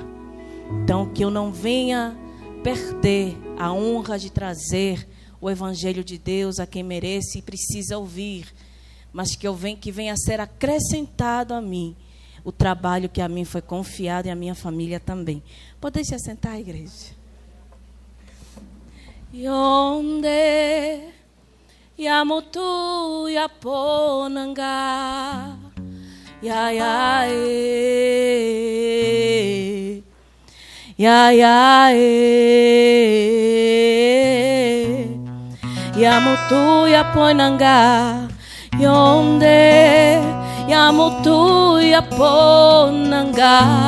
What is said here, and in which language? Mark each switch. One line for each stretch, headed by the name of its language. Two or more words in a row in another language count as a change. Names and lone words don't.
Portuguese: Então, que eu não venha perder a honra de trazer o Evangelho de Deus a quem merece e precisa ouvir. Mas que venha a ser acrescentado a mim o trabalho que a mim foi confiado e a minha família também. Pode se assentar, igreja.
Lingala: Yonde yamutu yaponanga ya ya e ya ya e yamutu yaponanga yonde yamutu yaponanga